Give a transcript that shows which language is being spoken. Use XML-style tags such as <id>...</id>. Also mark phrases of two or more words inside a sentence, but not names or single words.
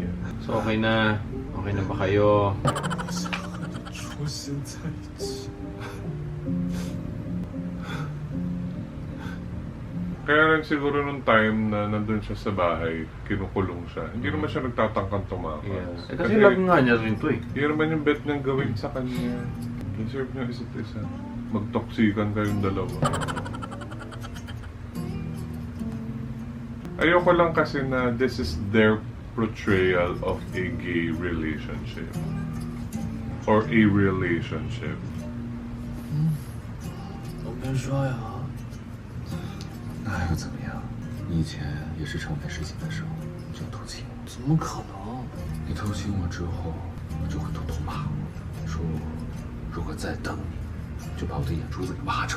<tl>So okay na. Okay na ba kayo?</tl> <zh>我想和你重新在一起。</zh> <tl>Kaya rin siguro nung time na nandun siya sa bahay, kinukulong siya. Hindi naman siya nagtatangkang tumakas.</tl> <en>Yes.</en> <tl>Kasi love nga niya rin to eh. Yun naman yung bet niyang gawin sa kanya. Deserve niya isa't isa. Magtoksikan kayong dalawa. Ayoko lang kasi na</tl> <en>this is their portrayal of a gay relationship. Or a relationship.</en> <zh>我没说呀。那又怎么样？你以前也是成没事情的时候就偷亲我，怎么可能？你偷亲我之后，我就会偷偷骂我，说我如果再等你，就把我的眼珠子给挖出来。</zh>